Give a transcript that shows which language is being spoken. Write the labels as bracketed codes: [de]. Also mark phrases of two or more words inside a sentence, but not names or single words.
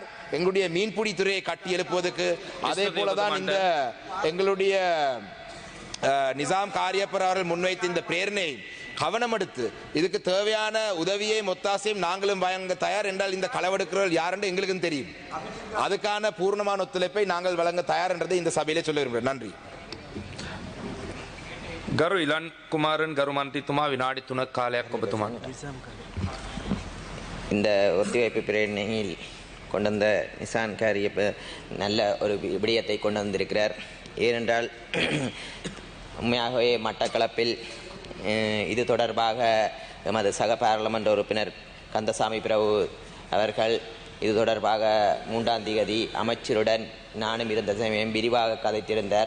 [ta] எங்களுடைய மீன்பிடி துறையை கட்டி எழுப்புவதற்கு அதே போலதான் இந்த எங்களுடைய நிசாம் காரியப்பர் அவர்கள் முன்வைத்த இந்த பிரேரணை கவனம் எடுத்து இதுக்கு தேவையான உதவியை ஒத்தாசையும் நாங்களும் வழங்க தயார். என்றால் இந்த களவெடுக்கிறவர்கள் யார் என்று எங்களுக்கும் தெரியும். அதுக்கான பூர்ணமான ஒத்துழைப்பை நாங்கள் வழங்க தயார் என்றதை இந்த சபையிலே சொல்ல விரும்புகிறேன். நன்றி. [si] ගරු ඉලන් කුමාරන් ගරු මන්ත්‍රීතුමා විනාඩි 3ක් කාලයක් ඔබතුමාට. [ta] இந்த ஒத்திவைப்பு பிரேரணையில் கொண்டு வந்த நிசான் காரியப்ப நல்ல ஒரு விடயத்தை கொண்டு வந்திருக்கிறார். ஏனென்றால் உண்மையாகவே மட்டக்களப்பில் இது தொடர்பாக எமது சக பாராளுமன்ற உறுப்பினர் கந்தசாமி பிரபு அவர்கள் இது தொடர்பாக 3ஆம் தேதி அமைச்சருடன் நானும் இருந்த சமயம் விரிவாக கதைத்திருந்தார்.